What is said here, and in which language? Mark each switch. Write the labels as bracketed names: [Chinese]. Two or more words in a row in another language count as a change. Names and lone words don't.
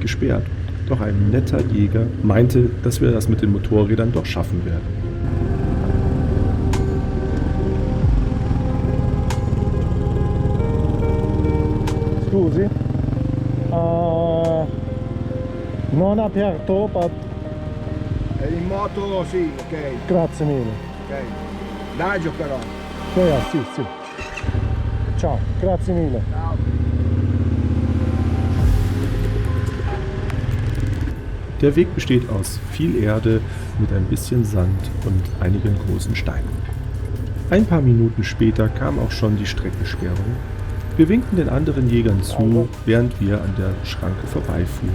[German] gesperrt, doch ein netter Jäger meinte, dass wir das mit den Motorrädern doch schaffen werden. [Italian] Scusi, non aperto, In moto sì, ok, grazie mille. ok. Daggio però. Ja, sì, sì. Ciao, grazie mille. Ciao. [German] Der Weg besteht aus viel Erde mit ein bisschen Sand und einigen großen Steinen. Ein paar Minuten später kam auch schon die Streckensperrung. Wir winkten den anderen Jägern zu, während wir an der Schranke vorbeifuhren.